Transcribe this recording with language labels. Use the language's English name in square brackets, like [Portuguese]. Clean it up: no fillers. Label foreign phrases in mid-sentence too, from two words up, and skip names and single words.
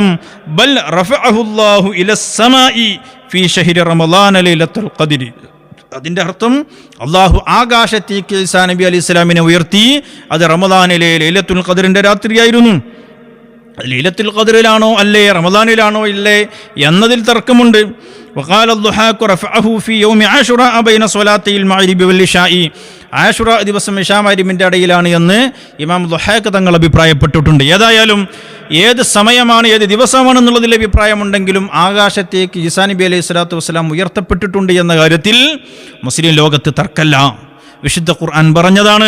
[Arabic] بل رفعه الله إلى السماء في شهر رمضان ليلة القدر. [Malayalam] അതിൻ്റെ അർത്ഥം അള്ളാഹു ആകാശത്തേക്ക് ഈസാ നബി അലൈഹി സ്വലാമിനെ ഉയർത്തി. അത് റമളാനിലെ ലൈലത്തുൽ ഖദ്റിൻ്റെ രാത്രിയായിരുന്നു. ലൈലത്തുൽ ഖദ്റിലാണോ അല്ലേ റമളാനിലാണോ ഇല്ലേ എന്നതിൽ തർക്കമുണ്ട്. [Arabic] وقال الضحاك رفعه في يوم عاشوراء بين صلاتي المغرب والعشاء. [Malayalam] ആഷുറ ദിവസം ഇശാ മഗ്രിബിന്റെ ഇടയിലാണ് എന്ന് ഇമാം ദുഹാക്ക് തങ്ങൾ അഭിപ്രായപ്പെട്ടിട്ടുണ്ട്. ഏതായാലും ഏത് സമയമാണ് ഏത് ദിവസമാണെന്നുള്ളതിൽ അഭിപ്രായമുണ്ടെങ്കിലും ആകാശത്തേക്ക് ഈസാ നബി [Arabic] عليه الصلاة والسلام [Malayalam] ഉയർത്തപ്പെട്ടിട്ടുണ്ട് എന്ന കാര്യത്തിൽ മുസ്ലിം ലോകത്ത് തർക്കല്ല. വിശുദ്ധ ഖുർആൻ പറഞ്ഞതാണ്.